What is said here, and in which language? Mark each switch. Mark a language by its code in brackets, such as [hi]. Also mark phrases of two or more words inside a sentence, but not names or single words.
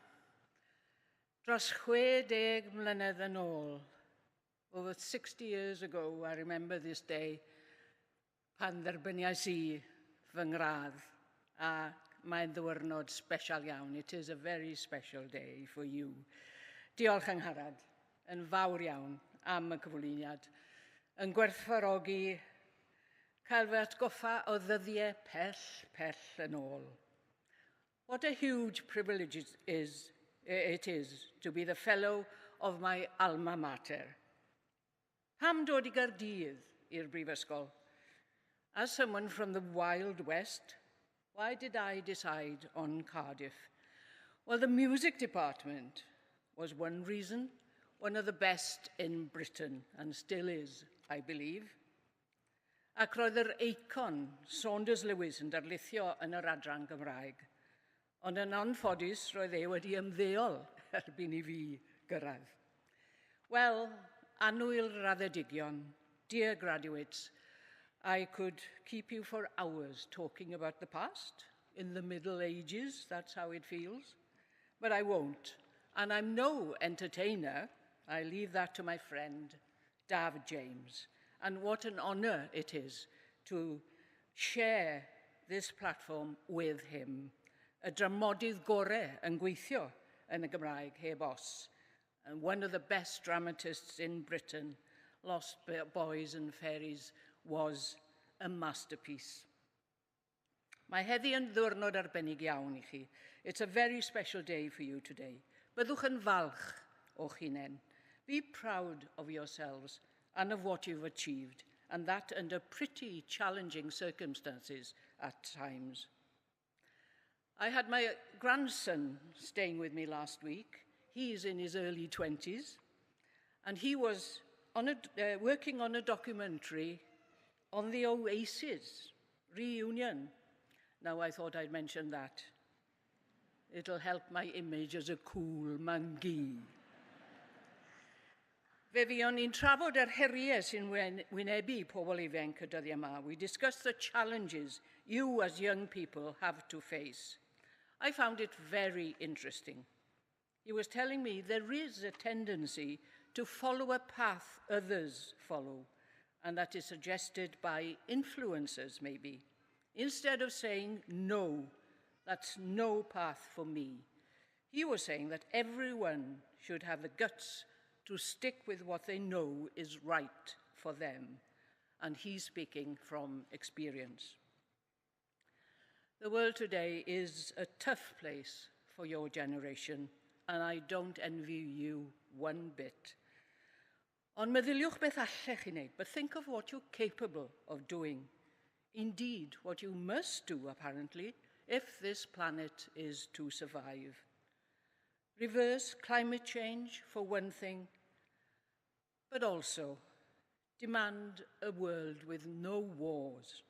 [cy] dros 60 mlynedd yn ôl. [en] Over 60 years ago, I remember this day, [cy] pan dderbyniais i fy ngradd, a mae'n ddiwrnod special iawn. [en] It is a very special day for you. [cy] Diolch Angharad, yn fawr iawn am y cyflwyniad, yn gwerthfawrogi cael fy atgoffa o ddyddiau pell yn ôl. [en] What a huge privilege it is to be the fellow of my alma mater. [cy] Pam dod I Gaerdydd i'r brifysgol? [en] As someone from the Wild West, why did I decide on Cardiff? Well, the music department was one reason, one of the best in Britain, and still is, I believe. [cy] Ac roedd yr eicon Saunders Lewis yn darlithio yn yr adran Gymraeg, ond yn anffodus roedd e wedi ymddeol erbyn I fi gyrraedd. Well, annwyl raddedigion, [en] dear graduates, I could keep you for hours talking about the past, in the Middle Ages, that's how it feels, but I won't. And I'm no entertainer, I leave that to my friend, Daf James. And what an honour it is to share this platform with him. [cy] Y dramodydd gorau yn gweithio yn y Gymraeg heb os. [en] And one of the best dramatists in Britain, Lost Boys and Fairies, was a masterpiece. [cy] Mae heddi yn ddiwrnod arbennig iawn I chi. [en] It's a very special day for you today. [cy] Byddwch yn falch o'ch hunain. [en] Be proud of yourselves and of what you've achieved, and that under pretty challenging circumstances at times. I had my grandson staying with me last week. He's in his early 20s, and he was working on a documentary on the Oasis reunion. Now, I thought I'd mention that. It'll help my image as a cool mangi. [cy] Fe fuon ni'n trafod yr heriau sy'n wynebu pobl ifanc y dyddiau yma. [en] We discussed the challenges you as young people have to face. I found it very interesting. He was telling me there is a tendency to follow a path others follow, and that is suggested by influencers, maybe. Instead of saying, no, that's no path for me, he was saying that everyone should have the guts to stick with what they know is right for them, and he's speaking from experience. The world today is a tough place for your generation, and I don't envy you one bit. [cy] Ond meddyliwch beth allech chi wneud, [en] but think of what you're capable of doing. Indeed, what you must do, apparently, if this planet is to survive. Reverse climate change, for one thing, but also demand a world with no wars.